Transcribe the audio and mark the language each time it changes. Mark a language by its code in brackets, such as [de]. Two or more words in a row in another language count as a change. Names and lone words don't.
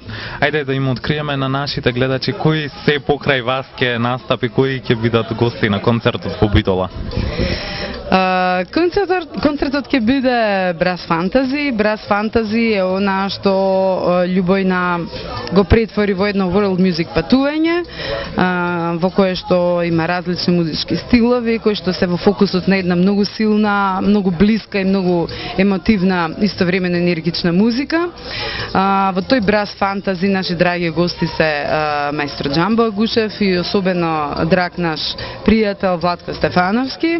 [mk] Ајде да им откриеме на нашите гледачи кои се покрај вас ќе настапи, кои ќе бидат гости на концертот во Битола. Концертот ќе биде Brass Fantasy. Brass Fantasy е она што Љубојна го претвори во едно [en] world music [mk] патување, во кое што има различни музички стилови, кои што се во фокусот на една многу силна, многу блиска и многу емотивна, истовремено енергична музика. Во тој Brass Fantasy наши драги гости се маестро Џамбо Агушев и особено драг наш пријател Владко Стефановски.